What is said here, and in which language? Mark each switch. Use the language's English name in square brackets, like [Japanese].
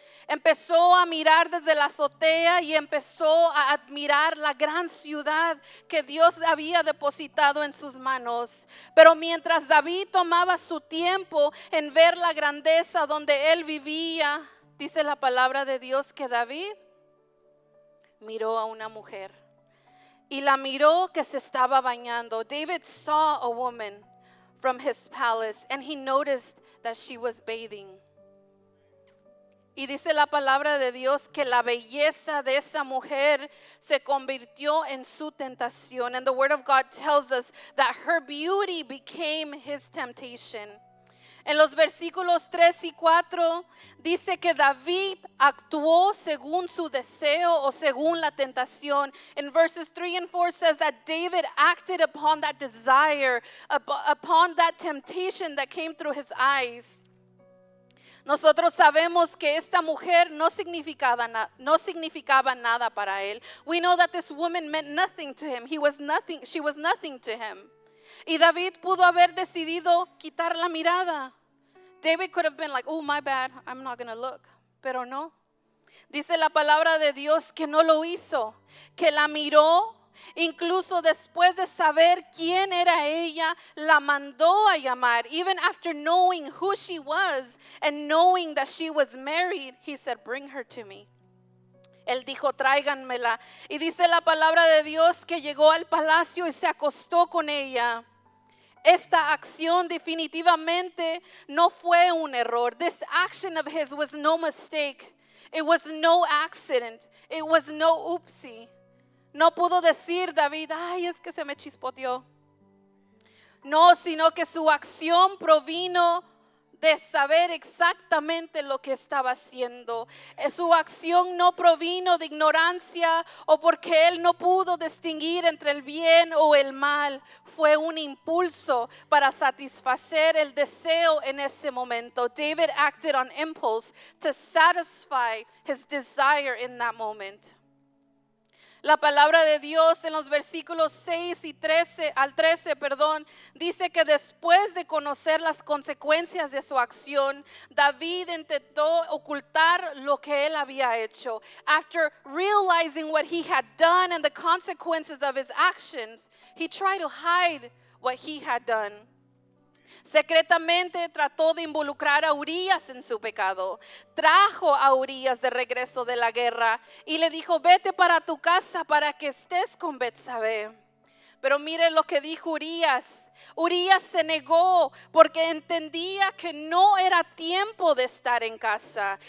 [Spanish] Empezó a mirar desde la azotea y empezó a admirar la gran ciudad que Dios había depositado en sus manos. Pero mientras David tomaba su tiempo en ver la grandeza donde él vivía, dice la palabra de Dios que David miró a una mujer y la miró que se estaba bañando. [English] David saw a woman from his palace and he noticed that she was bathing. [Spanish] Y dice la palabra de Dios que la belleza de esa mujer se convirtió en su tentación. [English] And the word of God tells us that her beauty became his temptation. [Spanish] En los versículos 3 y 4 dice que David actuó según su deseo o según la tentación. [English] In verses 3 and 4 says that David acted upon that desire, upon that temptation that came through his eyes. [Spanish] Nosotros sabemos que esta mujer no significaba nada para él. [English] We know that this woman meant nothing to him. She was nothing to him. [Spanish] Y David pudo haber decidido quitar la mirada. [English] David could have been like, oh, my bad, I'm not going to look. [Spanish] Pero no. Dice la palabra de Dios que no lo hizo, que la miró, incluso después de saber quién era ella, la mandó a llamar. [English] Even after knowing who she was and knowing that she was married, he said, bring her to me. [Spanish] Él dijo, tráiganmela. Y dice la palabra de Dios que llegó al palacio y se acostó con ella. Esta acción definitivamente no fue un error. [English] This action of his was no mistake. It was no accident. It was no oopsie. [Spanish] No pudo decir David, ay, es que se me chispoteó. No, sino que su acción provino de saber exactamente lo que estaba haciendo. Su acción no provino de ignorancia o porque él no pudo distinguir entre el bien o el mal. Fue un impulso para satisfacer el deseo en ese momento. [English] David acted on impulse to satisfy his desire in that moment. [Spanish] La palabra de Dios en los versículos 6 y 13 al 13, dice que después de conocer las consecuencias de su acción, David intentó ocultar lo que él había hecho. [English] After realizing what he had done and the consequences of his actions, he tried to hide what he had done. [Spanish] Secretamente trató de involucrar a Urías en su pecado. Trajo a Urías de regreso de la guerra y le dijo, vete para tu casa para que estés con Betsabé. Pero mire lo que dijo Urías. Urías se negó porque entendía que no era tiempo de estar en casa.